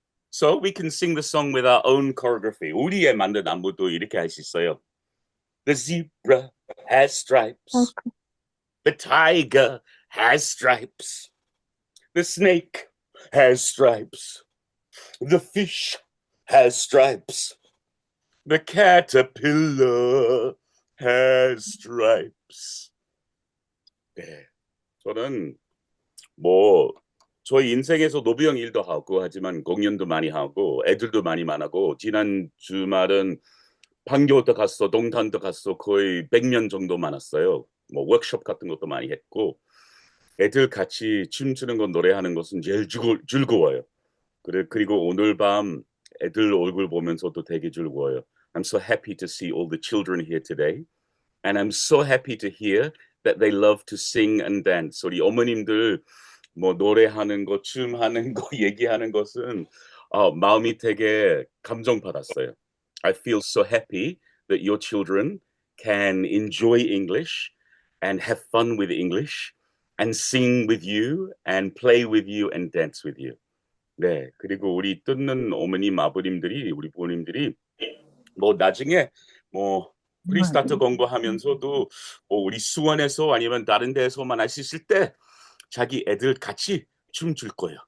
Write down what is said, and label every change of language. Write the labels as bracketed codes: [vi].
[en] So we can sing the song with our own choreography. [ko] 우리의 만든 안무도 이렇게 할 수 있어요. [en] The zebra has stripes. The tiger has stripes. The snake has stripes. The fish has stripes. The caterpillar has stripes. [ko] 네, 저는 뭐 저희 인생에서 노브 형 일도 하고 하지만 공연도 많이 하고 애들도 많이 만나고 지난 주말은 판교도 갔어, 동탄도 갔어. 거의 100명 정도 많았어요. 뭐 워크숍 같은 것도 많이 했고 애들 같이 춤추는 거 노래하는 것은 제일 즐거워요. 그리고 오늘 밤 애들 얼굴 보면서도 되게 즐거워요. [en] I'm so happy to see all the children here today. And I'm so happy to hear that they love to sing and dance. [ko] 우리 어머님들 뭐 노래하는 거, 춤하는 거, 얘기하는 것은 마음이 되게 감동받았어요. [en] I feel so happy that your children can enjoy English and have fun with English and sing with you and play with you and dance with you. [ko] 네, 그리고 우리 듣는 어머님, 아버님들이, 우리 부모님들이 뭐 나중에 뭐 프리스타트 공부하면서도 뭐 우리 수원에서 아니면 다른 데에서만 할 수 있을 때 자기 애들 같이 춤출 거예요.